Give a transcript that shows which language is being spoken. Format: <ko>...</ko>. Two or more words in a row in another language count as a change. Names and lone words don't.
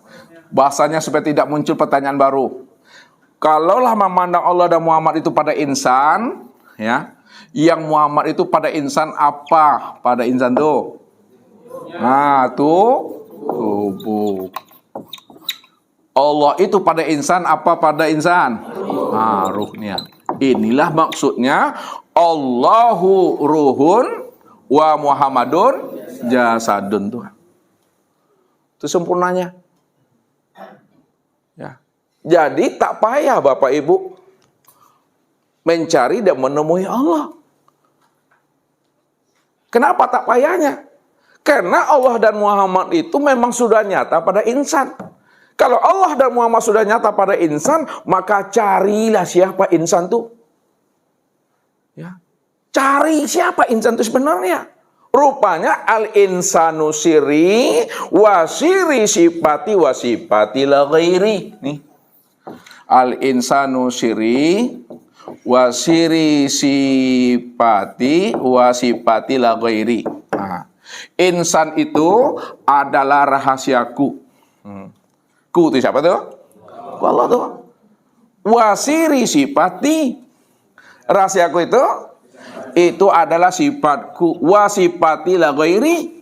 <id>Bahasanya supaya tidak muncul pertanyaan baru. Kalaulah memandang Allah dan Muhammad itu pada insan, ya, yang Muhammad itu pada insan apa? Pada insan tuh. Nah, tuh tubuh. Allah itu pada insan apa pada insan? Nah, ruhnya. Inilah maksudnya</id> <ar>الله روح ومحمد جسد</ar> <id>tuh. Itu sempurnanya. Ya. Jadi tak payah Bapak Ibu mencari dan menemui Allah. Kenapa tak payahnya? Karena Allah dan Muhammad itu memang sudah nyata pada insan. Kalau Allah dan Muhammad sudah nyata pada insan, maka carilah siapa insan itu. Ya. Cari siapa insan itu sebenarnya.</id> <ar>Rupanya الإنسان سري وسري صفتي وصفتي لا غيري.</ar> <id>Nih.</id> <ar>الإنسان سري وسري صفتي وصفتي لا غيري.</ar> <id>Nah, insan itu adalah rahasiaku. Ku itu siapa tuh? Allah tuh.</id> <ar>وسري صفتي,</ar> <id>rahasiaku itu adalah sifatku.</id> <ar>وصفتي لا غيري.</ar>